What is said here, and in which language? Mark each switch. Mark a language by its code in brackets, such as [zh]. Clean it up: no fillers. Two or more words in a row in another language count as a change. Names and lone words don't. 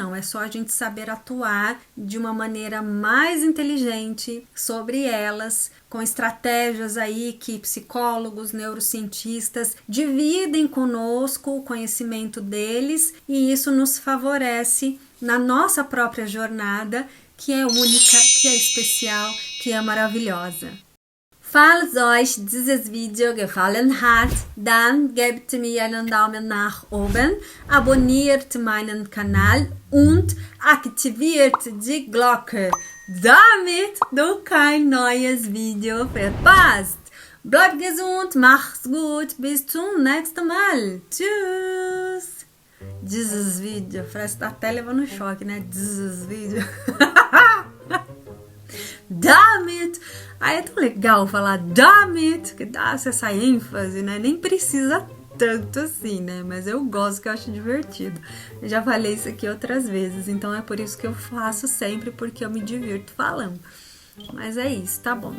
[pt] É só a gente saber atuar de uma maneira mais inteligente sobre elas, com estratégias aí que psicólogos, neurocientistas dividem conosco o conhecimento deles, e isso nos favorece na nossa própria jornada, que é única, que é especial, que é maravilhosa. [de] Falls euch dieses Video gefallen hat, dann gebt mir einen Daumen nach oben, abonniert meinen Kanal und aktiviert die Glocke, damit du kein neues Video verpasst. Bleibt gesund, macht's gut, bis zum nächsten Mal. Tschüss! Dieses Video, [pt] parece que tá até levando choque, né? [de] Dieses Video. Damit! [pt] Aí é tão legal falar damit, que dá essa ênfase, né? Nem precisa tanto assim, né? Mas eu gosto, que eu acho divertido. Eu já falei isso aqui outras vezes, então é por isso que eu faço sempre, porque eu me divirto falando. Mas é isso, tá bom.